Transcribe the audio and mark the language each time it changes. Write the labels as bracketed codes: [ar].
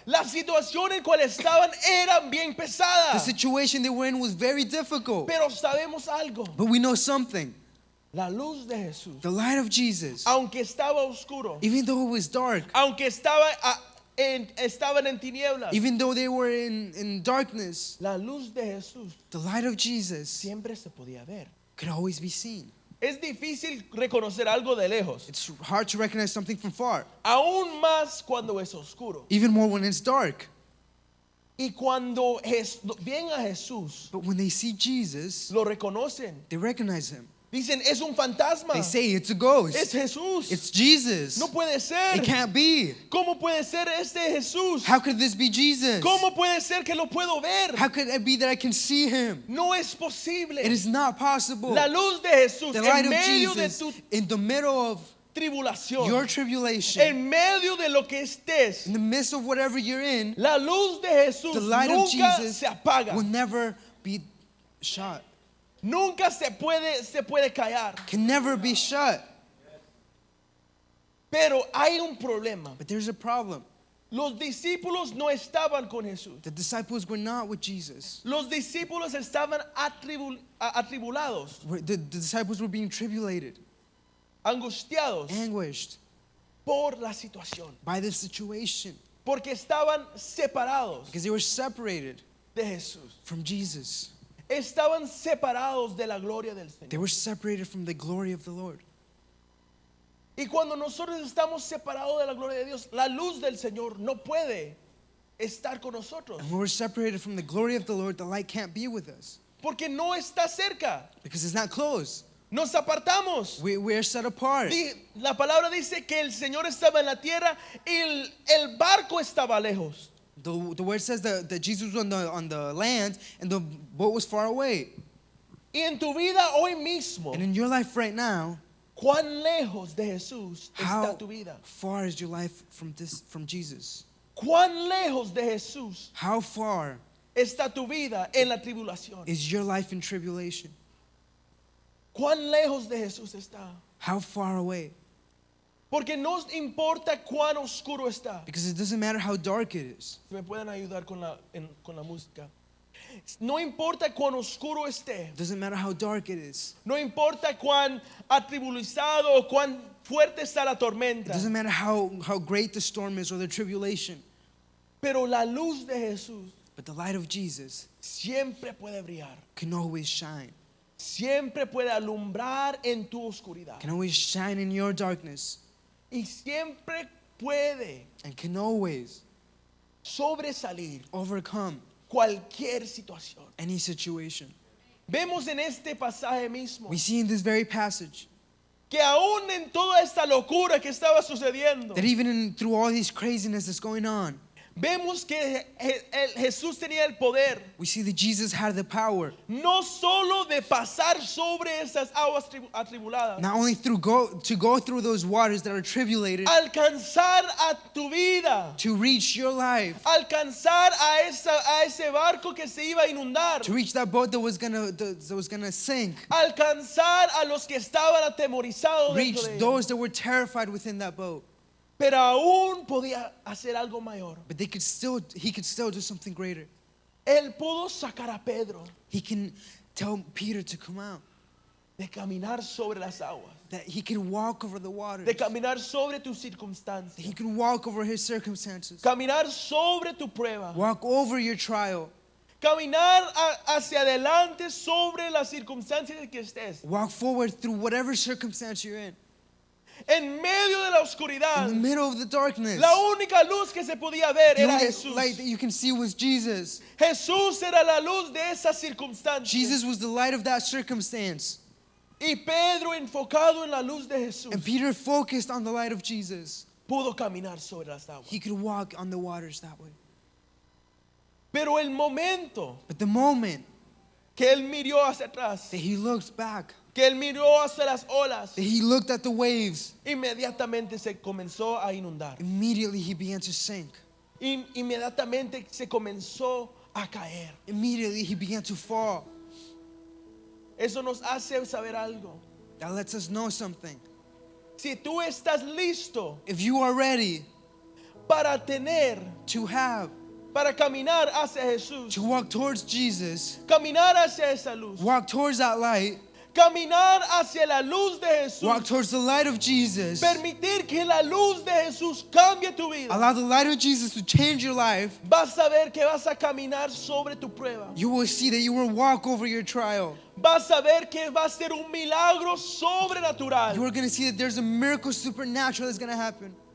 [es] La situación en cual estaban era bien pesada. [en] The situation they were in was very difficult. [es] Pero sabemos algo. [en] But we know something. [es] La luz de Jesús, [en] The light of Jesus, [es] aunque estaba oscuro, [en] even though it was dark, [es] aunque estaba estaban en tinieblas, [en] even though they were in darkness, [es] la luz de Jesús [en] the light of Jesus [es] siempre se podía ver. [en] could always be seen. [es] Es difícil reconocer algo de lejos, [en] It's hard to recognize something from far, [es] aún más cuando es oscuro. [en] even more when it's dark. [es] Y cuando ven a Jesús, [en] But when they see Jesus, [es] lo reconocen. [en] they recognize him. [es] Dicen, es un fantasma. [en] They say it's a ghost. [es] Es Jesús. [en] It's Jesus. [es] No puede ser. [en] It can't be. [es] ¿Cómo puede ser este Jesús? [en] How could this be Jesus? [es] ¿Cómo puede ser que lo puedo ver? [en] How could it be that I can see him? [es] No es posible. [en] It is not possible. [es] La luz de Jesús [en] The light [es] en [en] of [es] medio de [en] Jesus [es] tu [en] in the middle of [es] tribulación, [en] your tribulation, [es] en medio de lo que estés, [en] in the midst of whatever you're in, [es] la luz de Jesús [en] the light of [es] nunca [en] Jesus [es] se apaga. [en] will never be shut. [es] Nunca se puede callar. [en] Can never be shut. [es] Pero hay un problema. [en] But there's a problem. [es] Los discípulos no estaban con Jesús. [en] The disciples were not with Jesus. [es] Los discípulos estaban atribulados, [en] The disciples were being tribulated, [es] angustiados [en] anguished [es] por la situación, [en] by the situation [es] porque estaban separados [en] because they were separated [es] de Jesús. [en] from Jesus. [es] Estaban separados de la gloria del [en] They [es] Señor. [en] were separated from the glory of the Lord. [es] Y cuando nosotros estamos separados de la gloria de Dios, la luz del Señor no puede estar con nosotros, [en] And when we're separated from the glory of the Lord, the light can't be with us [es] porque no está cerca. [en] because it's not close. [es] Nos apartamos. [en] We're set apart. [es] La palabra dice que el Señor estaba en la tierra y el barco estaba lejos. [en] The word says that Jesus was on the land and the boat was far away. [es] Y en tu vida hoy mismo, [en] And in your life right now, [es] ¿cuán lejos de Jesús está [en] how [es] tu vida? [en] far is your life from Jesus? [es] ¿Cuán lejos de Jesús [en] How far [es] está tu vida en la tribulación? [en] is your life in tribulation? [es] ¿Cuán lejos de Jesús está? [en] How far away? [es] Porque no importa cuán oscuro está. [en] Because it doesn't matter how dark it is. [es] Si me pueden ayudar con la música. No importa cuán oscuro esté. [en] It doesn't matter how dark it is. [es] No importa cuán atribulado o cuán fuerte está la [en] It [es] tormenta. [en] doesn't matter how great the storm is or the tribulation. [es] Pero la luz de Jesús [en] But the light of Jesus [es] siempre puede brillar. [en] can always shine. [es] Siempre puede alumbrar en tu oscuridad. [en] Can always shine in your darkness. [es] Y siempre puede [en] And can always [es] sobresalir [en] overcome [es] cualquier situación. [en] any situation. [es] Vemos en este pasaje mismo [en] We see in this very passage [es] que aún en toda esta locura que estaba sucediendo, [en] that even through all these craziness that's going on, [es] vemos que Jesús tenía el poder [en] we see that Jesus had the power [es] no solo de pasar sobre esas aguas atribuladas, [en] not only to go through those waters that are tribulated, [es] alcanzar a tu vida, [en] to reach your life, [es] alcanzar a ese barco que se iba a inundar, [en] to reach that boat that was gonna sink, [es] alcanzar a los que estaban atemorizados [en] reach [es] dentro de ella. [en] those that were terrified within that boat. [es] Pero aún podía hacer algo mayor. [en] But he could still do something greater. [es] Él pudo sacar a Pedro [en] He can tell Peter to come out, [es] de caminar sobre las aguas, [en] that he can walk over the waters, [es] de caminar sobre tus [en] that he [es] circunstancias, [en] can walk over his circumstances, [es] caminar sobre tu prueba, [en] walk over your trial, [es] caminar hacia adelante sobre las circunstancias que estés. [en] walk forward through whatever circumstance you're in. [es] En medio de la [en] In [es] oscuridad, [en] the middle of the darkness, [es] la única luz que se podía ver [en] the [es] era [en] only [es] Jesús. [en] light that you can see was Jesus. [es] Jesús era la luz de esa circunstancia. [en] Jesus was the light of that circumstance. [es] Y Pedro, enfocado en la luz de Jesús, [en] And Peter focused on the light of Jesus. [es] pudo caminar sobre las aguas. [en] He could walk on the waters that way. [es] Pero el momento [en] But the moment [es] que él miró hacia atrás, [en] that he looked back, [es] que él miró hacia las olas, [en] that he looked at the waves, [es] inmediatamente se comenzó a inundar. [en] immediately he began to sink. [es] Inmediatamente se comenzó a caer. [en] Immediately he began to fall. [es] Eso nos hace saber algo. [en] That lets us know something. [es] Si tú estás listo [en] If you are ready [es] para tener, [en] to have, [es] para caminar hacia Jesús, [en] to walk towards Jesus, [es] caminar hacia esa luz, [en] walk towards that light, [es] Caminar hacia la luz de Jesús. [en] Walk towards the light of Jesus. [es] Permitir que la luz de Jesús cambie tu vida. [en] Allow the light of Jesus to change your life. [es] Vas a ver que vas a caminar sobre tu prueba. [en] You will see that you will walk over your trial. [es] Vas a ver que va a ser un milagro sobrenatural. [en] You are going to see that there's a miracle supernatural that's going to happen.